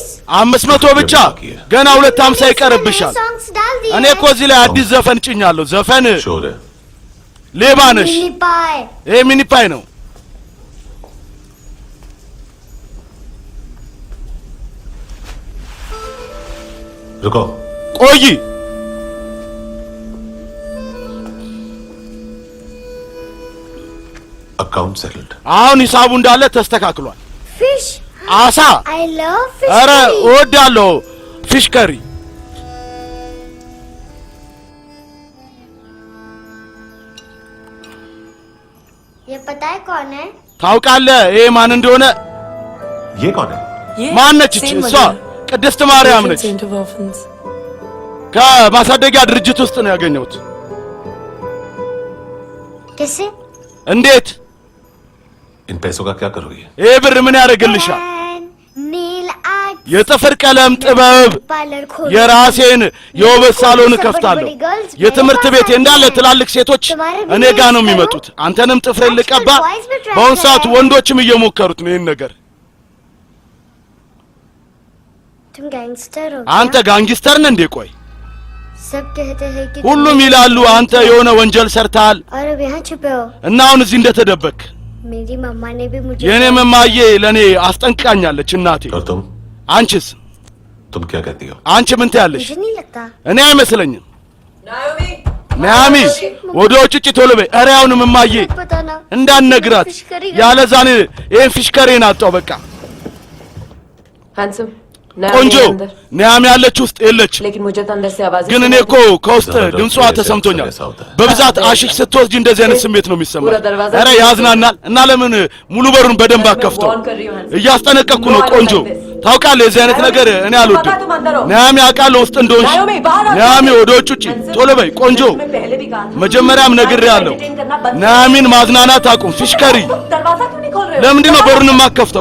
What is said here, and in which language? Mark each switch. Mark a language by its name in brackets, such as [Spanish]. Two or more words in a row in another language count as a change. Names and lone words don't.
[Amharic] 500 ብቻ ገና 250 ይቀርብሻል። እኔ እኮ እዚህ ላይ አዲስ ዘፈን ጭኛለሁ። ዘፈን [Hindi] शोर है [Amharic] ሌባ ነሽ። [English] mini pie [Amharic] ይሄ [English] mini pie [Amharic] ነው። [Hindi] रुको [Amharic] ቆይ [English] account settled [Amharic] አሁን ሂሳቡ እንዳለ ተስተካክሏል። [Hindi] फिश [Amharic] አሳ [English] I love fish [Amharic] ኧረ እወዳለሁ [English] fish curry። [Hindi] ये पता है कौन है? [Amharic] ታውቃለህ ይሄ ማን እንደሆነ? [Hindi] ये कौन है [Amharic] ማነች እቺ? እሷ ቅድስት ማርያም ነች። ከማሳደጊያ ድርጅት ውስጥ ነው ያገኘሁት። [Hindi] कैसे? [Amharic] እንዴት? [Hindi] इन पैसों का क्या करोगे [Amharic] ይሄ ብር ምን ያደርግልሻል? [English] nail art [Amharic] የጥፍር ቀለም ጥበብ [Hindi] पार्लर खोल [Amharic] የራሴን የውበት ሳሎን ከፍታለሁ። የትምህርት ቤት እንዳለ ትላልቅ ሴቶች እኔ ጋር ነው የሚመጡት። አንተንም ጥፍሬን ልቀባ። በአሁን ሰዓት ወንዶችም እየሞከሩት ነው ይሄን ነገር። [Hindi] तुम गैंगस्टर हो [Amharic] አንተ ጋንግስተር ነህ እንዴ? ቆይ [Hindi] सब कहते हैं कि [Amharic] ሁሉም ይላሉ አንተ የሆነ ወንጀል ሰርተሃል [Hindi] और अब यहाँ छुपे हो। [Amharic] እና አሁን እዚህ እንደተደበክ። [Hindi] मेरी मम्मा ने भी मुझे [Amharic] የኔ መማዬ ለኔ አስጠንቅቃኛለች እናቴ። [Hindi] और तुम [Amharic] አንቺስ? [Hindi] तुम क्या कहती हो [Amharic] አንቺ ምን ትያለሽ? [Hindi] मुझे नहीं लगता। [Amharic] እኔ አይመስለኝም። ናሚ ወደ ውጭ ቶሎ በይ። ኧረ አሁንም እማዬ [Hindi] पता ना [Amharic] እንዳንነግራት ያለዛኔ ይሄን ፊሽከሬን አጣው። በቃ [Hindi] हैंडसम [Amharic] ቆንጆ ኒያም ያለች ውስጥ የለች። [Hindi] लेकिन मुझे तो अंदर से आवाज [Amharic] ግን እኔ እኮ ከውስጥ ድምጿ ተሰምቶኛል። በብዛት አሽሽ ስትወስጂ እንደዚህ አይነት ስሜት ነው የሚሰማው። ኧረ ያዝናናል። እና ለምን ሙሉ በሩን በደንብ አከፍተው? እያስጠነቀቅኩ ነው ቆንጆ። ታውቃለህ የዚህ አይነት ነገር እኔ አልወድም። ኒያሚ አውቃለሁ ውስጥ እንደሆንሽ። ኒያሚ ወደ ውጭ ቶሎ በይ ቆንጆ። መጀመሪያም ነግሬያለሁ። ኒያሚን ማዝናናት አቁም። ፊሽከሪ ለምንድን ነው በሩን የማከፍተው?